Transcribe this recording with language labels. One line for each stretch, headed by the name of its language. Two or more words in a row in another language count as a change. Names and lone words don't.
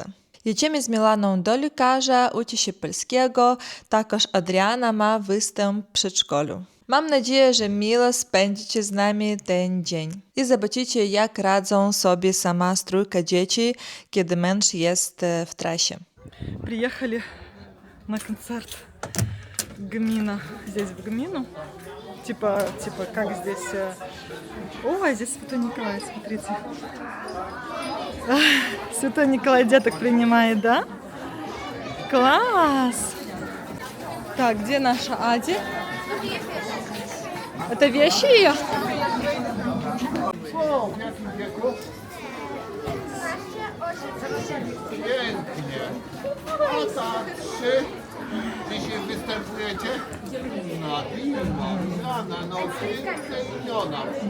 Polish: Jedziemy z Milaną do lekarza, uczy się polskiego, також Adriana ma występ w przedszkolu. Mam nadzieję, że miło spędzicie z nami ten dzień i zobaczycie, jak radzą sobie sama trójka dzieci, kiedy mąż jest w trasie.
Russian: Приехали на концерт Гмина. Здесь в Гмину. Типа как здесь... Ой, здесь Святой Николай, смотрите. Святой Николай деток принимает, да? Класс! Так, где наша Ади? Это вещи ее?
Polish: Pięknie. A tak, 3. Dzisiaj występujecie? Nadina, no piękne imiona.